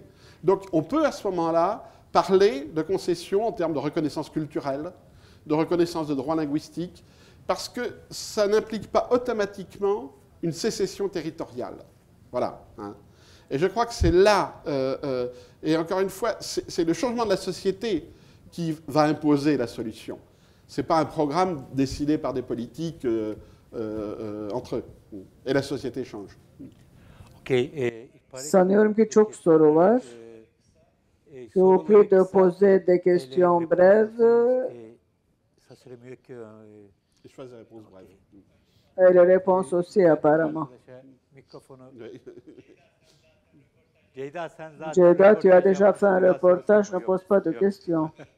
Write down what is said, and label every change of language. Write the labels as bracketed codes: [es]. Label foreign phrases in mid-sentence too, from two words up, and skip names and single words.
[fr] Donc on peut à ce moment-là parler de concessions en termes de reconnaissance culturelle, de reconnaissance de droits linguistiques, parce que ça n'implique pas automatiquement une sécession territoriale. Voilà. Hein. Et je crois que c'est là, et encore une fois, c'est le changement de la société qui va imposer la solution. Ce n'est pas un programme décidé par des politiques entre eux. Et la société change. [tr] Sanıyorum ki çok soru var. [fr] Je vous prie de poser des questions brèves. Ça serait mieux que... Je fais des réponses brèves. Et les réponses aussi, apparemment. Ceyda, tu as déjà fait un reportage, ne pose pas de questions.